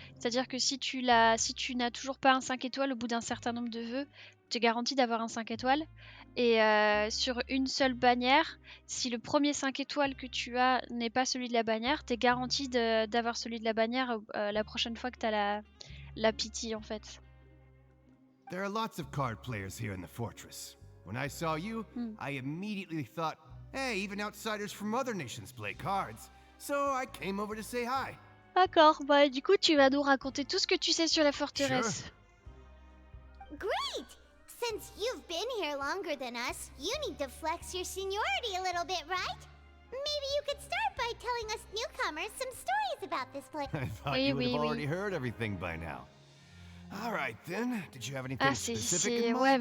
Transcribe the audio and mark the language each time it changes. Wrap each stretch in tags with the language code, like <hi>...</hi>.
<fr>C'est-à-dire que si tu n'as toujours pas un 5 étoiles au bout d'un certain nombre de vœux, tu es garanti d'avoir un 5 étoiles. Et sur une seule bannière, si le premier 5 étoiles que tu as n'est pas celui de la bannière, tu es garanti d'avoir celui de la bannière la prochaine fois que tu as la pity, en fait.</fr> <en>There are lots of card players here in the fortress. When I saw you, I immediately thought, hey, even outsiders from other nations play cards. So I came over to say hi.</en> <fr>D'accord, bah du coup tu vas nous raconter tout ce que tu sais sur la forteresse.</fr> <en>Great! Since you've been here longer than us, you need to flex your seniority a little bit, right? Maybe you could start by telling us newcomers some stories about this place. I thought you would have already heard everything by now. All right then. Did you have anything specific in mind?</en>